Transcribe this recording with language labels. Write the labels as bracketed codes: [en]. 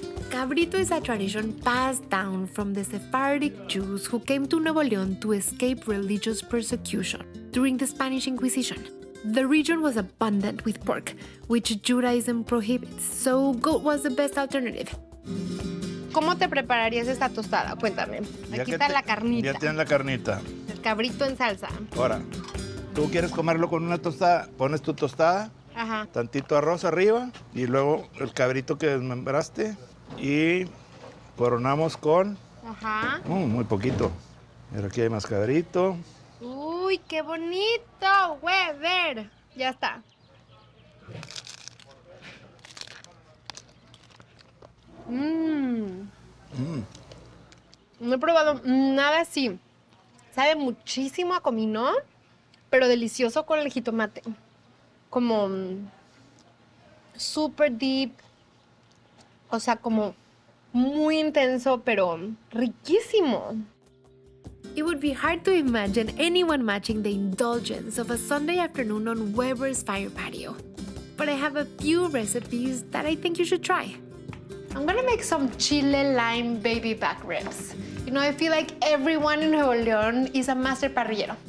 [en] Cabrito is a tradition passed down from the Sephardic Jews who came to Nuevo León to escape religious persecution during the Spanish Inquisition. The region was abundant with pork, which Judaism prohibits, so goat was the best alternative. [es] ¿Cómo te prepararías esta tostada? Cuéntame. Ya Aquí está la carnita. Ya tienes la carnita. El cabrito en salsa. Ahora, tú quieres comerlo con una tostada, pones tu tostada, Ajá. tantito arroz arriba y luego el cabrito que desmembraste y coronamos con Ajá. muy poquito. Mira, aquí hay más cabrito. Uy, qué bonito, Weber. Ya está. No he probado nada así. Sabe muchísimo a comino, pero delicioso con el jitomate. Como [en] super deep. [es] O sea, como muy intenso, pero riquísimo. [en] It would be hard to imagine anyone matching the indulgence of a Sunday afternoon on Weber's fire patio. But I have a few recipes that I think you should try. I'm gonna make some chile lime baby back ribs. You know, I feel like everyone in Nuevo León is a master parrillero.